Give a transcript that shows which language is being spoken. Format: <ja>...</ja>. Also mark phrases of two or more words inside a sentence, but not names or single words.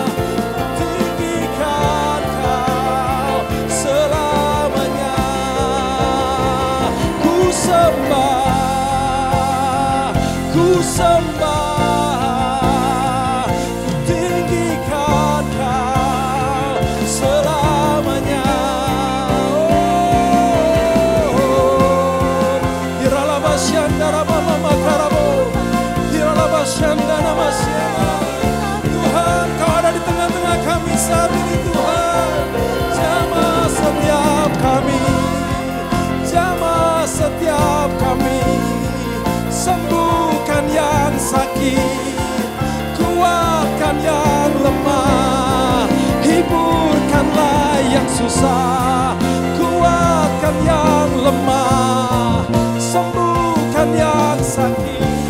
<id>Tinggikan Kau selamanya. Ku sembah, ku sembah, ku tinggikan Kau selamanya. Hiralah basyandara mama makarabo, hiralah basyandara masyara. Tuhan, Kau ada di tengah-tengah kami saat ini Tuhan. Jamah setiap kami, jamah setiap kami, sembuhkan yang sakit, kuatkan yang lemah, hiburkanlah yang susah, kuatkan yang lemah, sembuhkan yang sakit.</id>